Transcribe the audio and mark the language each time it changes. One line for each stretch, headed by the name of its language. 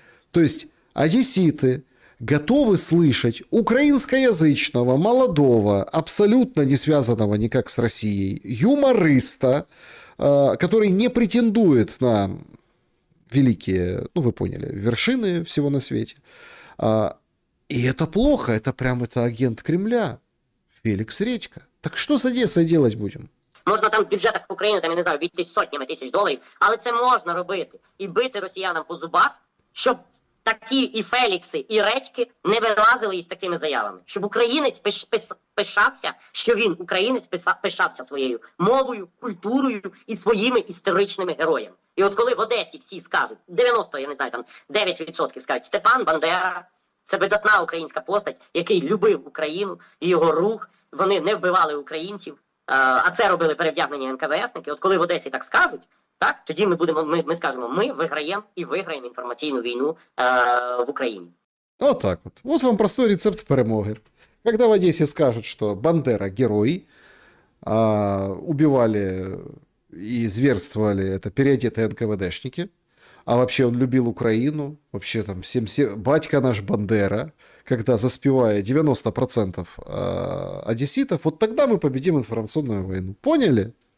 Russian: То есть одесситы готовы слышать украинскоязычного, молодого, абсолютно не связанного никак с Россией, юмориста, который не претендует на великие, ну, вы поняли, вершины всего на свете. И это плохо, это прям это агент Кремля, Феликс Редька.
Ukrainian: Так що з Одесою делать будемо? Можна там в бюджетах України, там, я не знаю, бійтись сотнями тисяч доларів, але це можна робити. І бити росіянам по зубах, щоб такі і Фелікси, і Редьки не вилазили із такими заявами. Щоб українець пишався, що він, українець, пишався своєю мовою, культурою і своїми історичними героями. І от коли в Одесі всі скажуть, 9% скажуть, Степан Бандера, це видатна українська постать, який любив Україну і його рух, вони не вбивали українців, А це робили перевдягнені НКВСники. От коли в Одесі так скажуть, так, тоді ми скажемо, ми виграємо і виграємо інформаційну війну в Україні.
Russian: Вот так вот. Вот вам простой рецепт перемоги. Когда в Одессе скажут, что Бандера герой, убивали и зверствовали это переодетые НКВДшники, а вообще он любил Украину, вообще там батька наш Бандера, когда заспевая 90% одесситов, вот тогда мы победим информационную войну. Поняли?